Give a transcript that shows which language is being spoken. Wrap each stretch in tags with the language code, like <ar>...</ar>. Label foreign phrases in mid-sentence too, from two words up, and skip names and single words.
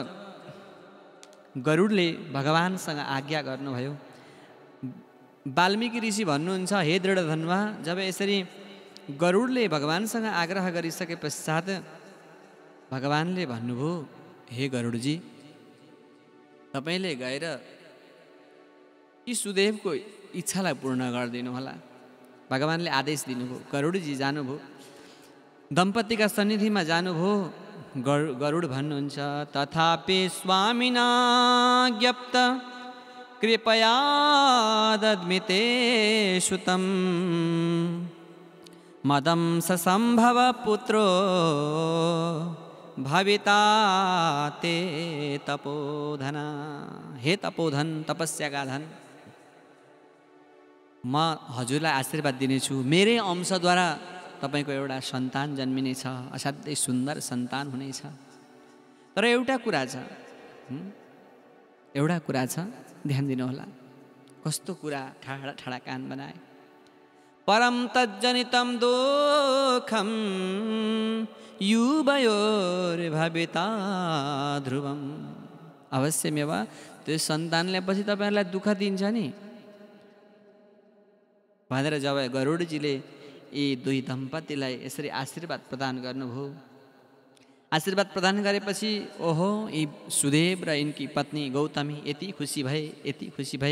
<ne>गरुडले भगवानसँग आज्ञा गर्नुभयो, वाल्मीकि ऋषि भन्नुहुन्छ, हे दृढधन्वा, जब यसरी गरुडले भगवानसँग आग्रह गरिसके पश्चात भगवानले भन्नुभयो, हे गरुडजी, तपाईँले गएर यी सुदेवको इच्छालाई पूर्ण गरिदिनु होला। भगवानले आदेश दिनुभयो। गरुडजी जानुभयो, दम्पतिका सन्निधिमा जानुभयो। गरुड भन्नुहुन्छ,</ne> <sa>तथापि स्वामिना ज्ञप्त कृपया दद्मिते सुतं मदं ससम्भव पुत्रो भविता ते तपोधना।</sa> <ne>हे तपोधन, तपस्याका धन, म हजुरलाई आशीर्वाद दिनेछु। मेरै अंशद्वारा तपाईँको एउटा सन्तान जन्मिनेछ, असाध्यै सुन्दर सन्तान हुनेछ। तर एउटा कुरा छ, ध्यान दिनुहोला। कस्तो कुरा, ठाडा ठाडा कान बनाए।</ne> <sa>परम तज्जनितं दुःखं युवयोर्भविता ध्रुवम।</sa> <ne>अवश्यमेव त्यो सन्तानले पछि तपाईँहरूलाई दुःख दिन्छ नि भनेर जब गरुडजीले यी दुई दम्पतिलाई यसरी आशीर्वाद प्रदान गर्नुभयो, आशीर्वाद प्रदान गरेपछि ओहो, यी सुदेव र यिनकी पत्नी गौतमी यति खुसी भए।</ne>